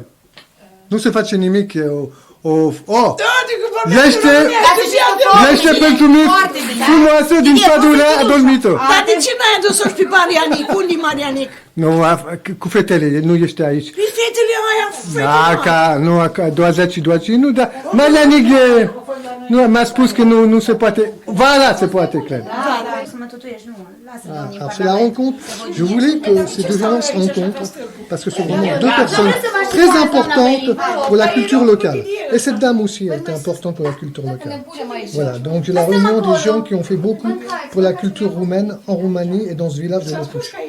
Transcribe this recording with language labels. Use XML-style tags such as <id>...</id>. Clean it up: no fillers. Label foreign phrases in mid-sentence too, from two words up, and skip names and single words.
<ro>Nu se face nimic, e Este pentru mine frumoasă din pădurea adormită. Dar de ce n-ai adus-o pe Marianic? Unde-i Marianic? Nu, cu fetele, nu ești aici. Pe fetele aia, Nu, 20, nu, dar Marianic e... Nu, mi-a spus que nu se poate... Vara se poate, cred.</ro> <fr>Alors c'est la rencontre, je voulais que ces deux gens se rencontrent, parce que ce sont vraiment deux personnes très importantes pour la culture locale. Et cette dame aussi, elle était importante pour la culture locale. Voilà, donc j'ai la réunion des gens qui ont fait beaucoup pour la culture roumaine en Roumanie et dans ce village de Lăpuș.</fr>